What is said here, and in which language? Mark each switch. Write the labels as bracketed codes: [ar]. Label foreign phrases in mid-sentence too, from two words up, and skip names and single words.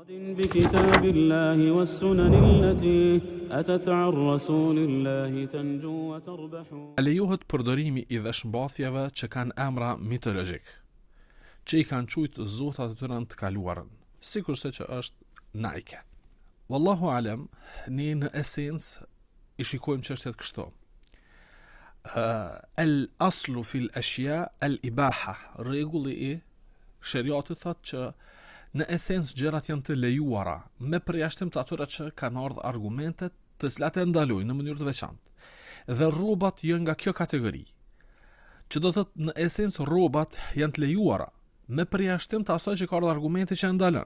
[ar] بكتاب الله والسنن التي أتت عن رسول الله تنجو وتربح. [sq] Lejohet përdorimi i veshmbathjeve që kanë emra mitologjik, që i kanë quajtur zotat e tyre të kaluarën, sikurse që është Nike. [ar] والله أعلم, [sq] ne në esencë i shikojmë çështjet kështu. [ar] الأصل في الأشياء الإباحة, [sq] rregulli i shariatit thotë që në esencë gjërat janë të lejuara, me përjashtim të atyre që kanë ardhur argumentet të cilat e ndalojnë në mënyrë të veçantë. Dhe rrobat janë nga kjo kategori. Që do thotë në esencë rrobat janë të lejuara, me përjashtim të asaj që ka ardhur argumente që e ndalon.